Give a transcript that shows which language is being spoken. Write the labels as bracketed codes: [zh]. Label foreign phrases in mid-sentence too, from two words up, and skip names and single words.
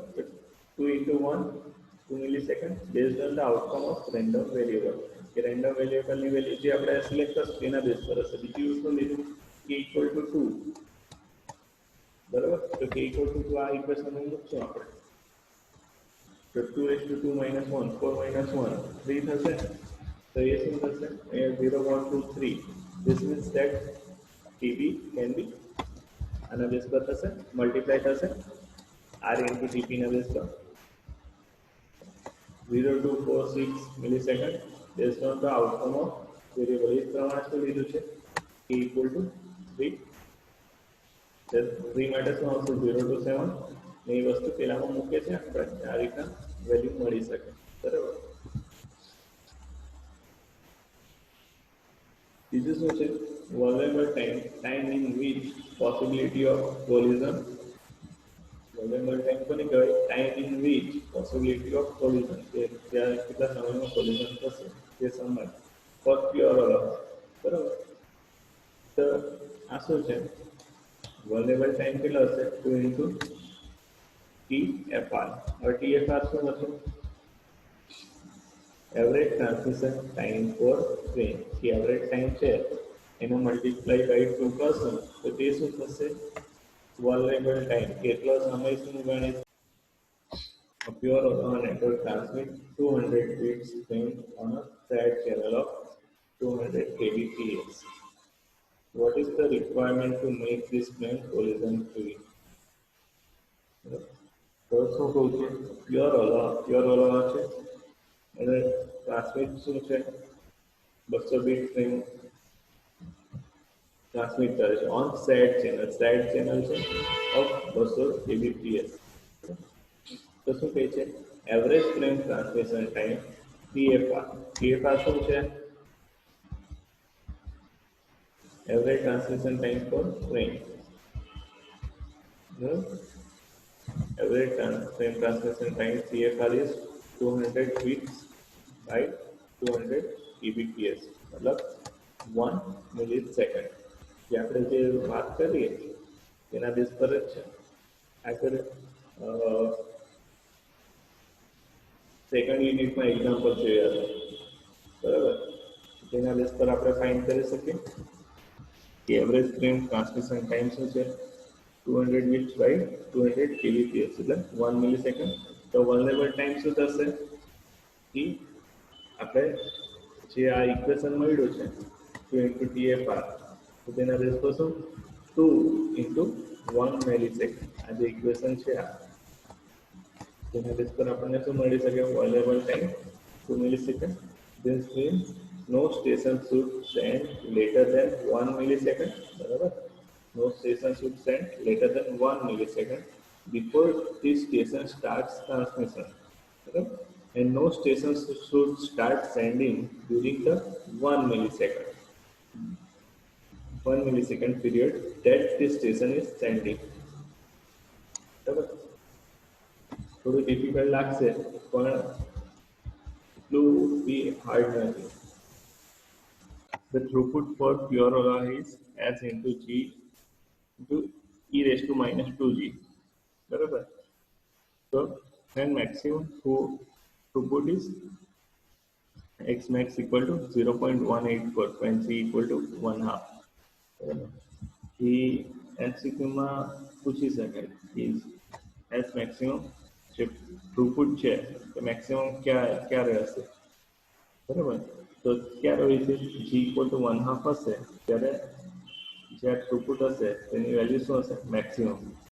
[en] 2 into 1 2 millisecond based on the outcome of random variable, [gu] કે [en] random variableની value [gu] જે આપણે સિલેક્ટ કરશું તેના બેઝ પર હશે. બીજું શું લીધું, k [en] equal to [gu] 2, બરાબર. તો k [en] equal to [gu] 2 આ ઇક્વેશનમાં મૂકશું આપણે, તો 2⁻2 માઈનસ 1 4 માઈનસ 1 3 થશે. તો એ શું થશે, અહીંયા 0 1 2 3. [en] this means that tb can be [gu] આના બેઝ પર થશે, મલ્ટીપ્લાય થશે [en] r into tp [gu] ના બેઝ પર 0246 [en] millisecond based on the outcome of variable. [gu] એ પ્રમાણે શું લીધું છે, k [en] equal to [gu] 3. 3 માટે શું આવશે 0 to 7, ને એ વસ્તુ પેલામાં મૂકે છે આપણે આ રીતના વેલ્યુ મળી શકે, બરાબર. બીજું શું છે, [en] vulnerable time in which possibility of collision, vulnerable time [gu] કોને કહેવાય, [en] time in which possibility of collision, [gu] કે ત્યાં કેટલા સમયમાં collision થશે તે સમય [en] for pure or [gu] બરાબર. તો આ શું છે, [en] vulnerable time [gu] કેટલો હશે [en] 2 into TFR. [gu] હવે TFR શું હતું, [en] average transmission time for train, [gu] કે [en] average time [gu] છે એનો [en] multiply by 2 [gu] કરશું તો તે શું થશે, [en] vulnerable time, [gu] કેટલો સમય શું ગણે, [en] a pure ORA network transmit 200 bits stream on a shared channel of 200 kbps. What is the requirement to make this plane collision free? [gu] તો શું કહું છું, [en] pure Ola [gu] છે અને ટ્રાન્સમિટ શું છે [en] 200 bit stream transmit [gu] કરે છે [en] on said channel [gu] છે [en] of 200 kbps. [gu] તો શું કહે છે, [en] average frame transmission time TFR [gu] શું છે, [en] average transmission time for frame, average frame transmission time TFR is 200 bits by 200 kbps, [gu] मतलब 1 મિલીસેકન્ડ. જે આપણે જે વાત કરીએ તેના બેઝ પર જ છે. આગળ [en] second unitમાં [gu] એક્ઝામ્પલ જોયા હતા, બરાબર. તેના બેઝ પર આપણે ફાઇન્ડ કરી શકીએ કે [en] average frame transmission time [gu] શું છે, [en] 200 bits by 200 kbps [gu] એટલે 1 મિલીસેકન્ડ. તો [en] vulnerable time [gu] શું થશે કે આપણે જે આ ઇક્વેશન મળ્યું છે [en] 2 into TFR, [gu] તો તેના બેઝ પર શું [en] 2 into 1 millisecond, [gu] આ જે ઇક્વેશન છે આ તેના બેઝ પર આપણને શું મળી શકે, [en] vulnerable time 2 millisecond. this means no station should send later than 1 millisecond, બરાબર. No station should send later than 1 millisecond before this station starts transmission. [gu] બરાબર. [en] and no stations should start sending during the 1 millisecond period that the station is sending. [gu] બરાબર થોડું ડિફિકલ્ટ લાગશે પણ એટલું બી હાર્ડ નથી. [en] The throughput for pure Ola is s into g into e raised to minus 2g. બરાબર so then maximum throughput is x max equal to 0.184 when c equal to 1 half. [gu] એ એમસીક્યુમાં પૂછી શકાય કે [en] S maximum [gu] જે થ્રુપુટ છે તે મેક્સિમમ ક્યારે હશે બરાબર તો ક્યારે હોય છે [en] G equal to 1/2 [gu] હશે ત્યારે જ્યાં થ્રુપુટ હશે તેની વેલ્યુ શું હશે મેક્સિમમ